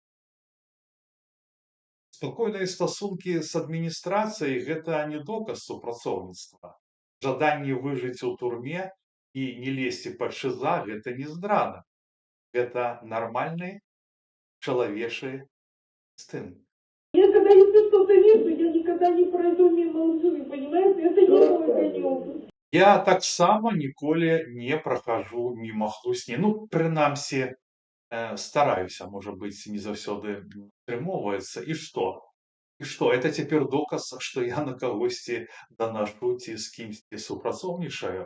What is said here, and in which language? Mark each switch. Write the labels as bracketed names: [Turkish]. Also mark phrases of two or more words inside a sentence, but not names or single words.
[Belarusian] Спакойныя стасункі з адміністрацыяй гэта не доказ супрацоўніцтва. Жаданне выжыць у турме і не лезці пад ШІЗА гэта не здрада. Гэта нармальны чалавечы інстынкт. [Russian] Я когда если что-то вижу, я никогда не пройду мимо лжи, понимаете? Это не мой конек. [Belarusian] Я таксама ніколі не прахажу міма хлусні. Ну, прынамсі, стараюся, можа быць, не заўсёды атрымоўваецца. І што? І што? Это цяпер доказ, што я на кагосьці данашу ці з кімсьці супрацоўнічаю?